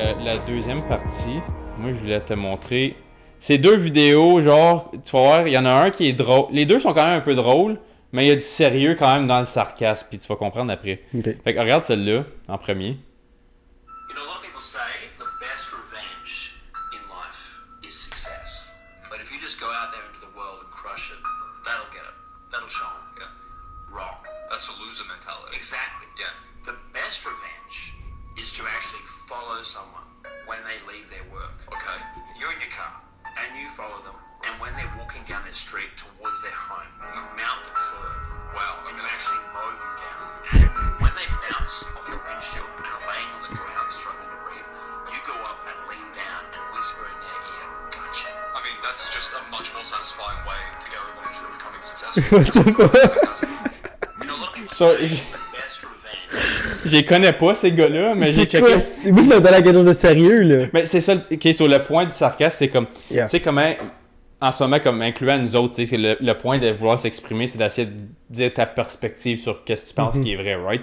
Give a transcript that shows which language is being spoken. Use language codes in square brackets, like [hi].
[fr] la deuxième partie, moi je voulais te montrer. Ces deux vidéos, genre, tu vas voir, il y en a un qui est drôle. Les deux sont quand même un peu drôles, mais il y a du sérieux quand même dans le sarcasme, puis tu vas comprendre après. Okay. Fait que regarde celle-là en premier. [en] You know, a lot of people say the best revenge in life is success. But if you just go out there into the world and crush it, that'll get it. That'll show them. Yeah. Wrong. That's a loser mentality. Exactly. Yeah. The best revenge is to actually follow someone when they leave their work. Okay. You're in your car and you follow them, and when they're walking down their street towards their home, you mount the curb. Wow. And you actually mow them down. And when they bounce off your windshield and are laying on the ground struggling to breathe, you go up and lean down and whisper in their ear, "Gotcha." I mean, that's just a much more satisfying way to get revenge than becoming successful. What the fuck? You know, a lot of people So, say the best revenge. [fr] Je les connais pas ces gars-là, mais j'ai C'est checké. quoi? Moi, je me donne à quelque chose de sérieux, là. Mais c'est ça, ok, sur le point du sarcasme, c'est comme, [en] Yeah. [fr] tu sais comment, en ce moment, comme incluant nous autres, tu sais, c'est le point de vouloir s'exprimer, c'est d'essayer de dire ta perspective sur qu'est-ce que tu penses qui est vrai, right?